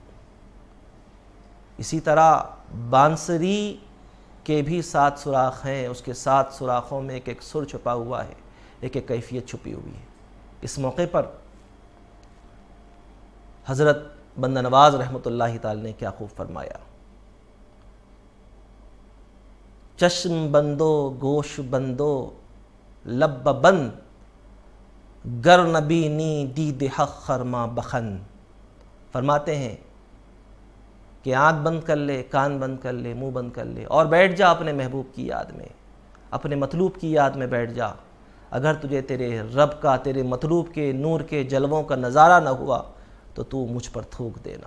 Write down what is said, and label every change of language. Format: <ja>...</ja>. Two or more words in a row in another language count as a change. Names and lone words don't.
<ur>اسی طرح بانسری کے بھی 7 سوراخ ہیں، اس کے 7 سوراخوں میں ایک ایک سر چھپا ہوا ہے، ایک ایک کیفیت چھپی ہوئی ہے۔ اس موقع پر حضرت بندہ نواز رحمۃ اللہ تعالی نے کیا خوب فرمایا،</ur> <fa>چشم بندو گوش بندو لب بند، گر نبینی دید حق خرما بخن۔</fa> <ur>فرماتے ہیں کہ آنکھ بند کر لے، کان بند کر لے، منہ بند کر لے اور بیٹھ جا اپنے محبوب کی یاد میں، اپنے مطلوب کی یاد میں بیٹھ جا۔ اگر تجھے تیرے رب کا، تیرے مطلوب کے نور کے جلووں کا نظارہ نہ ہوا تو تو مجھ پر تھوک دینا۔</ur>